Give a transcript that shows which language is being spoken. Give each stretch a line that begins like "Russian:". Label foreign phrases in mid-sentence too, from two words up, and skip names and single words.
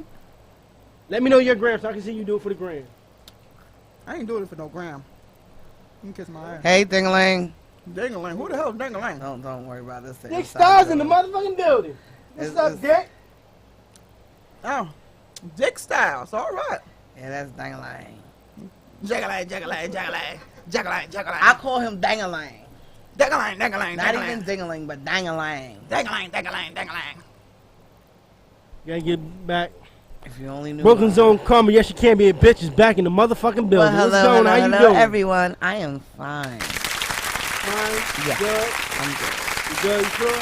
English: Let me know your gram so I can see you do it for the gram. I ain't doing it for no gram. You can kiss my ass. Hey, Ding-a-ling. Ding-a-ling. Who the hell is Ding-a-ling? Don't worry about this. Dick Styles in the motherfucking building. What's up, Dick? Oh, Dick Styles. All right. Yeah, that's Dang-a-lang. Jagalang. I call him Dang-a-lang. Dang-a-lang. Not even Ding-a-ling, but Dang-a-lang. Dang-a-lang. Gotta get back. If you only knew. Brooklyn Zone Karma, yes, you can't be a bitch, is back in the motherfucking building. Well, What's going on? How you doing? Everyone. I am fine. Fine? Yeah. Good? I'm good. You good? You sure?